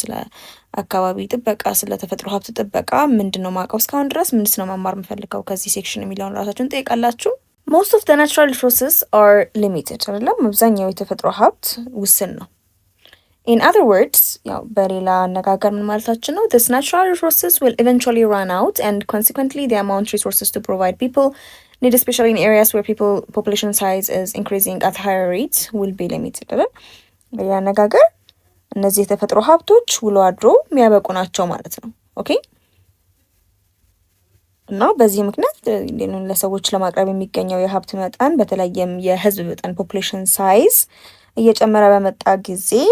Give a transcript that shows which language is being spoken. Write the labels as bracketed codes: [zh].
[am] ስለ አካባቢ ጥበቃ ስለ ተፈጥሮ ሀብት ጥበቃ ምንድነው ማውቀው እስካሁን ድረስ ምንድነው መማር የምፈልገው ከዚህ ሴክሽን የሚለውን ራሳችሁን ጠይቃላችሁ። [en] most of the natural resources are limited [am] አይደለም፣ አብዛኛው የተፈጥሮ ሀብት ውስን ነው። [en] in other words [am] ያው በሌላ አነጋገር ምን ማለታችን ነው? [en] this natural resources will eventually run out and consequently the amount of resources to provide people need, especially in areas where population size is increasing at higher rates, will be limited [am] አይደል? በሌላ አነጋገር እነዚህ የተፈጥሮ ሀብቶች ውሎ አድሮ የሚያበቁ ናቸው ማለት ነው። ኦኬ እና በዚህ ምክንያት ለሰዎች ለማቅረብ የሚገኘው የሀብት መጠን በተለይም የህዝብ መጠን ፖፑሌሽን ሳይዝ እየጨመረ በመጣ ጊዜ